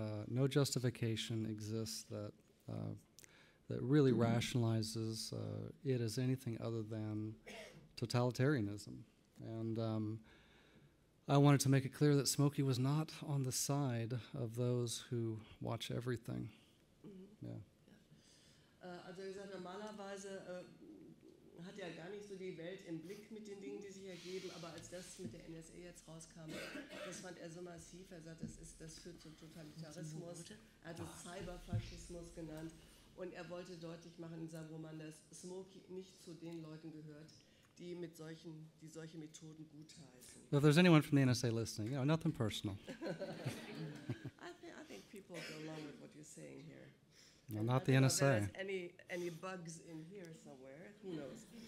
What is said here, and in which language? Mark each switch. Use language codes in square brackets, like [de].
[en] No justification exists that really rationalizes it as anything other than totalitarianism. And I wanted to make it clear that Smoky was not on the side of those who watch everything. Yeah. [de] Also wie gesagt, normalerweise hat er gar nicht so die Welt im Blick mit den Dingen, die sich ergeben, aber als das mit der NSA jetzt rauskam, das fand er so massiv. Er sagt, das führt zu Totalitarismus. Er hat es Cyberfaschismus genannt und er wollte deutlich machen in seinem Roman, dass Smoky nicht zu den Leuten gehört, die solche Methoden gutheißen. [en] Well, if there's anyone from the NSA listening, nothing personal. I think people go along with what you're saying here. No, not the I don't know NSA. if there's any bugs in here somewhere. Who knows?